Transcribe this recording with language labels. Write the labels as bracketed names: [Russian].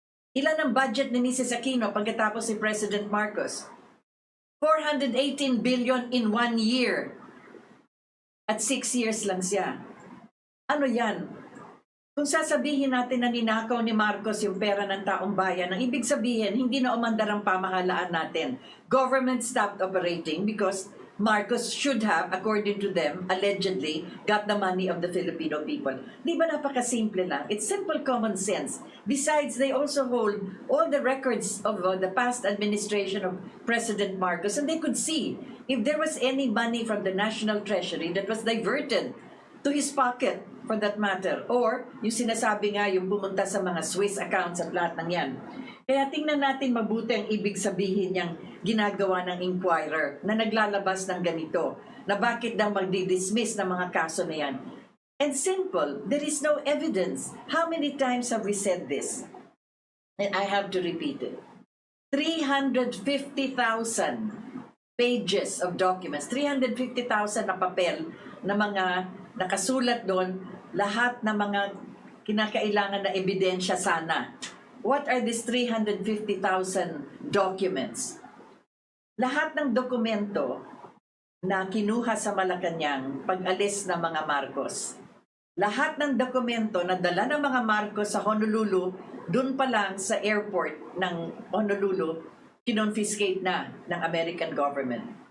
[Filipino] Ilan ang budget ni Mrs. Aquino pagkatapos si President Marcos? [English] 418 billion in 1 year. At 6 years [Filipino] lang siya. Ano yan? Kung sasabihin natin na ninakaw ni Marcos yung pera ng taong bayan, ang ibig sabihin, hindi na umandar ang pamahalaan natin. [English] Government stopped operating because Marcos should have, according to them, allegedly, got the money of the Filipino people. [Filipino] Di ba napakasimple lang? [English] It's simple common sense. Besides, they also hold all the records of the past administration of President Marcos, and they could see if there was any money from the National Treasury that was diverted to his pocket, for that matter. [Filipino] Or, yung sinasabi nga, yung pumunta sa mga Swiss accounts at lahat ng yan. Kaya tingnan natin mabuti ang ibig sabihin niyang ginagawa ng inquirer na naglalabas ng ganito, na bakit daw magdi-dismiss ng mga kaso na yan. [English] And simple, there is no evidence. How many times have we said this? And I have to repeat it. 350,000 pages of documents, [Filipino] 350,000 na papel na mga nakasulat doon, lahat ng mga kinakailangan na ebidensya sana. [English] What are these 350,000 documents? [Filipino] Lahat ng dokumento na kinuha sa Malacanang pag-alis ng mga Marcos. Lahat ng dokumento na dala ng mga Marcos sa Honolulu, dun pa lang sa airport ng Honolulu, kinonfiscate na ng American government.